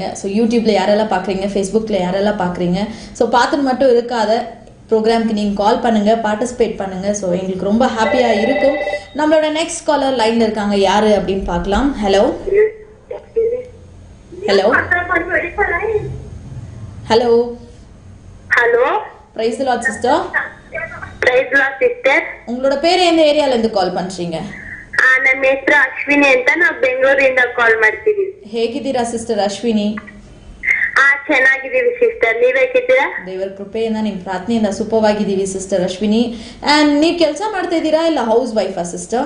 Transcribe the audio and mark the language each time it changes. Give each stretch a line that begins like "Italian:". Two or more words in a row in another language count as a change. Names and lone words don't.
Tamil: ஸோ யூடியூப்பில் யாரெல்லாம் பார்க்குறீங்க, ஃபேஸ்புக்கில் யாரெல்லாம் பார்க்குறீங்க, ஸோ பார்த்துட்டு மட்டும் இருக்காத, ப்ரோக்ராம்க்கு நீங்கள் கால் பண்ணுங்கள், பார்ட்டிசிபேட் பண்ணுங்கள். ஸோ எங்களுக்கு ரொம்ப ஹாப்பியாக இருக்கும். நம்மளோட
English: next caller
Tamil: லைனில் இருக்காங்க, யார் அப்படின்னு பார்க்கலாம்.
English: hello hello hello hello, praise the Lord sister. praise Lord sister.
Tamil: உங்களோட பேர் எந்த ஏரியால ಇருந்து ಕಾಲ್ பண்றீங்க?
Kannada: ನನ್ನ ಹೆಸರು ಅಶ್ವಿನಿ ಅಂತ, ನಾವು ಬೆಂಗಳೂರಿಂದ ಕಾಲ್ ಮಾಡ್ತಿದೀವಿ. ಹೇಗಿದ್ದೀರಾ ಸಿಸ್ಟರ್ ಅಶ್ವಿನಿ? ಚೆನ್ನಾಗಿದ್ದೀವಿ ಸಿಸ್ಟರ್, ನೀವ್ ಹೇಗಿದ್ದೀರಾ? ದೇವರ ಕೃಪೆಯಿಂದ ನಿಮ್ಮ ಪ್ರಾರ್ಥನೆಯಿಂದ ಸೂಪರ್ವಾಗಿದ್ದೀವಿ ಸಿಸ್ಟರ್ ಅಶ್ವಿನಿ. ಅಂಡ್ ನೀವು ಕೆಲಸ ಮಾಡ್ತಾ ಇದ್ದೀರಾ ಇಲ್ಲ
English: house wife
Kannada: ಸಿಸ್ಟರ್?